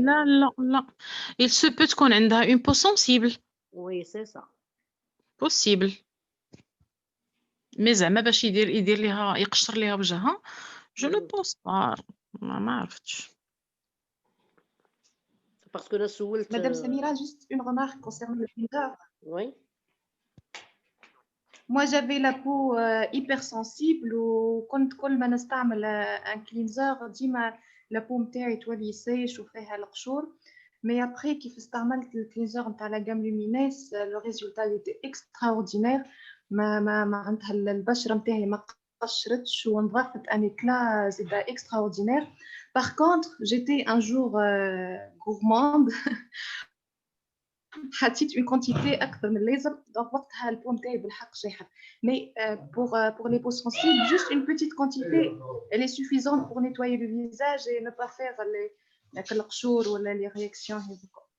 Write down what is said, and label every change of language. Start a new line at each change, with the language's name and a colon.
French: لا il se peut
Arabic: تكون عندها
French: une peau sensible وي سي سا possible
Arabic: مي زعما باش يدير ليها يقشر ليها وجهها
French: جو نو بونس با
Arabic: ما عرفتش باسكو انا سولت
French: Madame Samira, juste une remarque concernant le cleanser. وي Moi, j'avais la peau hypersensible
Arabic: وكنت كل ما نستعمل
French: un cleanser
Arabic: ديما
French: la peau
Arabic: نتاعي تولي يسيش وفيها القشور.
French: Mais après
Arabic: كيف استعملت الكلينزر نتاع
French: la gamme Luminesse, le résultat était extraordinaire.
Arabic: ما عندها البشرة نتاعي ما قشرتش ونضافت
French: un éclat
Arabic: زيدا extraordinaire.
French: Par contre, j'étais un jour gourmande.
Arabic: حطيت
French: une quantité
Arabic: أكثر من اللازم
French: donc
Arabic: وقتها البو نتاعي بالحق شاحت
French: mais pour les peaux sensibles juste une petite quantité elle est suffisante pour nettoyer le visage et ne pas faire les القشور
Arabic: ولا
French: les réactions
Arabic: هذوك.